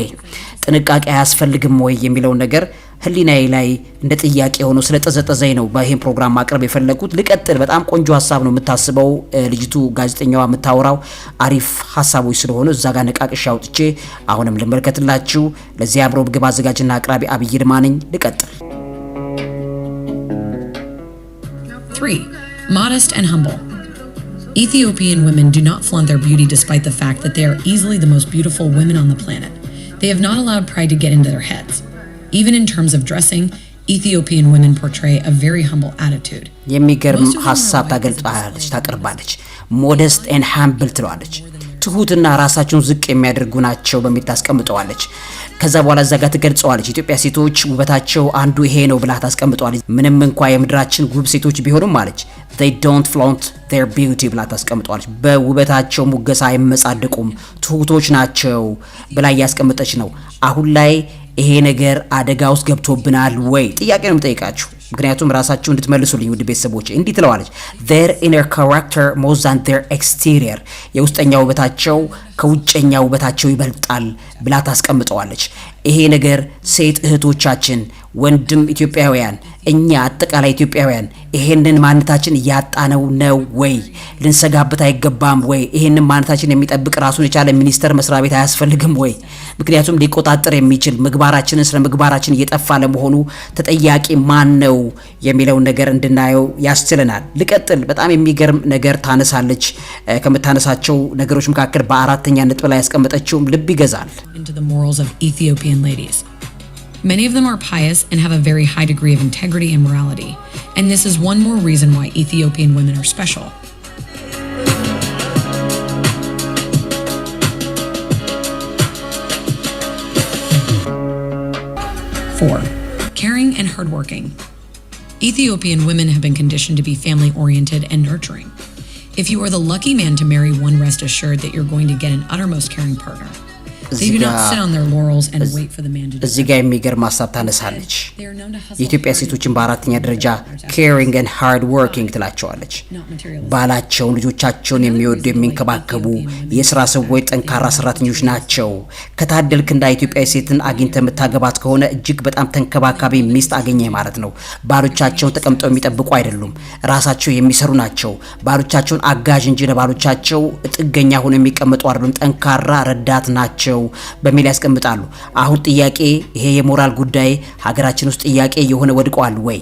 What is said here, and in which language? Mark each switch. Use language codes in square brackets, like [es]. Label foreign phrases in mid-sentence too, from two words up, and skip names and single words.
[am] ጥንቃቄ አያስፈልግም ወይ የሚለውን ነገር ህሊናዬ ላይ እንደ ጥያቄ ሆኖ ስለጠዘጠዘኝ ነው በይሄን ፕሮግራም ማቅረብ የፈለኩት። ልቀጥል። በጣም ቆንጆ ሀሳብ ነው የምታስበው ልጅቱ ጋዜጠኛዋ የምታወራው አሪፍ ሀሳቦች ስለሆኑ እዛ ጋር ነቃቅሻ አውጥቼ አሁንም ልመልከትላችሁ። ለዚህ አብሮ ምግብ አዘጋጅና አቅራቢ አብይ ይልማ ነኝ። ልቀጥል። [en] 3. Modest and humble. Ethiopian women do not flaunt their beauty despite the fact that they are easily the most beautiful women on the planet. They have not allowed pride to get into their heads. Even in terms of dressing, Ethiopian women portray a very humble attitude. [am] የሚገርም ሀሳብ ታቀርባለች። [en] modest and humble [am] ትለዋለች። ትሁትና ራሳቸውን ዝቅ የሚያደርጉ ናቸው በሚል ታስቀምጠዋለች። ከዛ በኋላ እዛ ጋር ትገልጸዋለች። ኢትዮጵያ ሴቶች ውበታቸው አንዱ ይሄ ነው ብላ ታስቀምጠዋለች። ምንም እንኳን የምድራችን ውብ ሴቶች ቢሆኑም አለች [en] they don't flaunt their beauty [am] ብላ ታስቀምጠዋለች። በውበታቸው ሙገሳ አይመጻደቁም፣ ትሁቶች ናቸው ብላ እያስቀመጠች ነው። አሁን ላይ ይሄ ነገር አደጋ ውስጥ ገብቶብናል ወይ? ጥያቄ ነው የምጠይቃችሁ። ምክንያቱም ራሳችሁ እንድትመልሱልኝ ውድ ቤተሰቦቼ። እንዲህ ትለዋለች [en] their inner character more than their exterior [am] የውስጠኛው ውበታቸው ከውጨኛው ውበታቸው ይበልጣል ብላ ታስቀምጠዋለች። ይሄ ነገር ሴት እህቶቻችን ወንድም ኢትዮጵያውያን እኛ አጠቃላይ ኢትዮጵያውያን ይሄንን ማንነታችን ያጣነው ነው ወይ? ልንሰጋበት አይገባም ወይ? ይሄንን ማንነታችን የሚጠብቅ ራሱን የቻለ ሚኒስቴር መስሪያ ቤት አያስፈልግም ወይ? ምክንያቱም ሊቆጣጠር የሚችል ምግባራችንን ስለ ምግባራችን እየጠፋ ለመሆኑ ተጠያቂ ማን ነው የሚለው ነገር እንድናየው ያስችለናል። ልቀጥል። በጣም የሚገርም ነገር ታነሳለች። ከምታነሳቸው ነገሮች መካከል በአራተኛ ነጥብ ላይ ያስቀመጠችው ልብ ይገዛል። [en] Into the morals of Ethiopian ladies. Many of them are pious and have a very high degree of integrity and morality, and this is one more reason why Ethiopian women are special. Four, caring and hardworking. Ethiopian women have been conditioned to be family-oriented and nurturing. If you are the lucky man to marry one, rest assured that you're going to get an uttermost caring partner. They do not sit on their laurels and wait for the man to do. [am] እዚህ ጋር የሚገርም ሀሳብ ታነሳለች። የኢትዮጵያ ሴቶችን በአራተኛ ደረጃ [en] caring and hard working [am] ትላቸዋለች። ባላቸውን ልጆቻቸውን የሚወዱ የሚንከባከቡ የስራ ሰዎች ጠንካራ ሰራተኞች ናቸው። ከታደልክ እንደ ኢትዮጵያዊ ሴትን አግኝተህ የምታገባት ከሆነ እጅግ በጣም ተንከባካቢ ሚስት አገኘ ማለት ነው። ባሎቻቸውን ተቀምጠው የሚጠብቁ አይደሉም። ራሳቸው የሚሰሩ ናቸው። ባሎቻቸውን አጋዥ እንጂ ለባሎቻቸው ጥገኛ ሆነው የሚቀመጡ አይደሉም። ጠንካራ ረዳት ናቸው በሚል ያስቀምጣሉ። አሁን ጥያቄ ይሄ የሞራል ጉዳይ ሀገራችን ውስጥ ጥያቄ የሆነ ወድቋል ወይ?